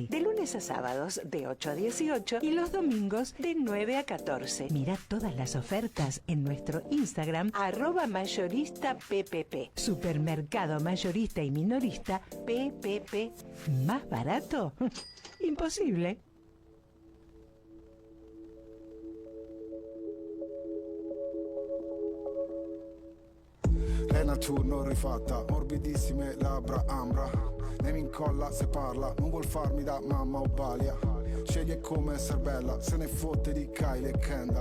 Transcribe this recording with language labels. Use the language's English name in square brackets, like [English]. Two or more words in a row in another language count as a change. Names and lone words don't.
[Spanish] De lunes a sábados de 8 a 18 y los domingos de 9 a 14. Mira todas las ofertas en nuestro Instagram @mayorista PPP. Supermercado mayorista y minorista PPP. ¿Más barato? Imposible. [Italian] Lena turno rifatta, morbidissime labbra ambra. Lei mi incolla se parla, non vuol farmi da mamma o balia. Sceglie come essere bella, se ne fotte di Kylie e Kendall.